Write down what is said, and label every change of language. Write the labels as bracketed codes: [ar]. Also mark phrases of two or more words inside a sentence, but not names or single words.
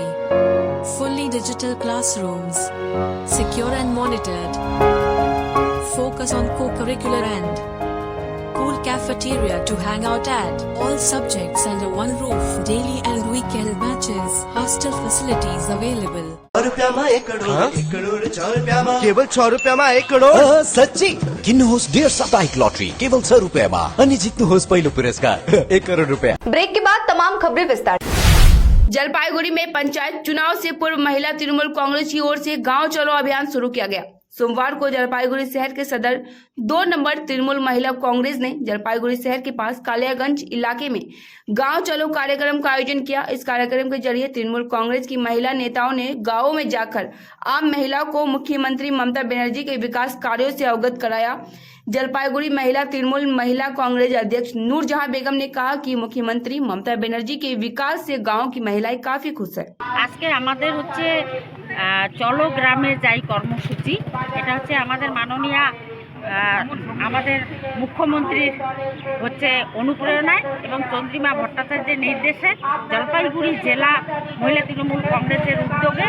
[en] Fully digital classrooms. Secure and monitored. Focus on co-curricular and cool cafeteria to hang out at. All subjects under one roof. Daily and weekend matches. Hostel facilities available. [ne] केवल 6 रुपयामा 1 करोड? सच्ची? किन्नुहोस् डेढ साप्ताहिक लटरी केवल 6 रुपयामा अनि जित्नुहोस् पहिलो पुरस्कार 1 करोड रुपया। [hi] ब्रेक के बाद तमाम खबरें विस्तार। जलपाईगुड़ी में पंचायत चुनाव से पूर्व महिला तृणमूल कांग्रेस की ओर से गांव चलो अभियान शुरू किया गया। सोमवार को जलपाईगुड़ी शहर के सदर 2 नंबर तृणमूल महिला कांग्रेस ने जलपाईगुड़ी शहर के पास कालियागंज इलाके में गांव चलो कार्यक्रम का आयोजन किया। इस कार्यक्रम के जरिए तृणमूल कांग्रेस की महिला नेताओं ने गांवों में जाकर आम महिलाओं को मुख्यमंत्री ममता बनर्जी के विकास कार्यों से अवगत कराया। जलपाईगुड़ी महिला तृणमूल महिला कांग्रेस अध्यक्ष नूरजहां बेगम ने कहा कि मुख्यमंत्री ममता बनर्जी के विकास से गांव की महिलाएं काफी खुश है। [bn] আজকে আমাদের হচ্ছে চলো গ্রামে যাই কর্মসূচি। এটা হচ্ছে আমাদের মাননীয় আমাদের মুখ্যমন্ত্রীর হচ্ছে অনুপ্রেরণায় এবং চন্দ্রিমা ভট্টাচার্যের নির্দেশে জলপাইগুড়ি জেলা মহিলা তৃণমূল কংগ্রেসের উদ্যোগে